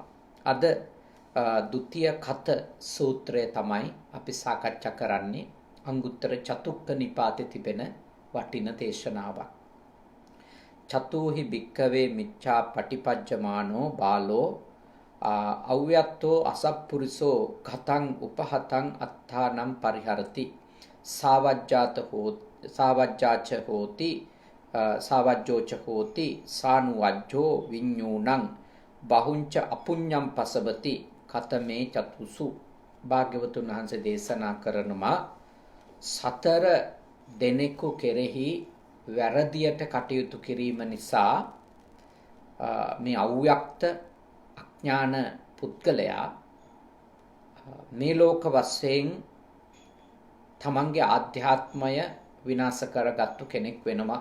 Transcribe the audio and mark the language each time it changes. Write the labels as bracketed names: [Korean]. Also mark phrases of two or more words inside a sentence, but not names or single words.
[Sinhala] අද ဒုတိ ය කත සූත්‍රය තමයි අපි සාකච්ඡා කරන්නේ. අංගුත්තර චතුක්ක නිපාතේ තිබෙන වටින දේශනාවක්. [Pali] චතුහි භික්කවේ මිච්ඡා පටිපජ්ජමානෝ බාලෝ අව්‍යත්තෝ අසප්පුරිසෝ කතං උපහතං අත්තානම් පරිහරති සාවජ්ජාච හෝති සාවජ්ජෝච හෝති සානුවජ්ජෝ විඤ්ඤූණං බහුංච අපුඤ්ඤම් පසබති කතමේ චතුසු. [Sinhala] භාග්‍යවතුන් වහන්සේ දේශනා කරනවා සතර දෙනෙකු කෙරෙහි වැරදියට කටයුතු කිරීම නිසා මේ අව්‍යක්ත අඥාන පුද්ගලයා මේ ලෝක වශයෙන් තමන්ගේ ආධ්‍යාත්මය විනාශ කරගත්තු කෙනෙක් වෙනවා.